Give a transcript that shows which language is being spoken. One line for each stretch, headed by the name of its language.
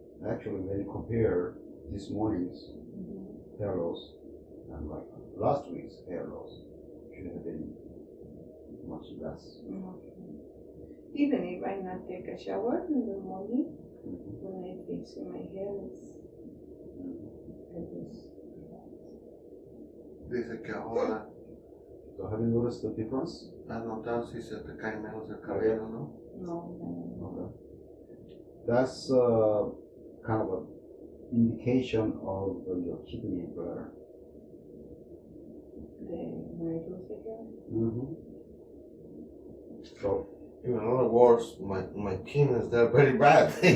English: Actually, when you compare this morning's hair loss and like last week's hair loss, should have been much less. Even if I not take a shower in the morning, when I fix my hair,
Spanish: Dice que ahora
English: So have you noticed the difference?
Spanish: has notado si se te cae menos el cabello, ¿no? no.
English: Okay. That's kind of an indication of your kidney bladder. When I lose again? So, In other words, my kidneys, they're very bad.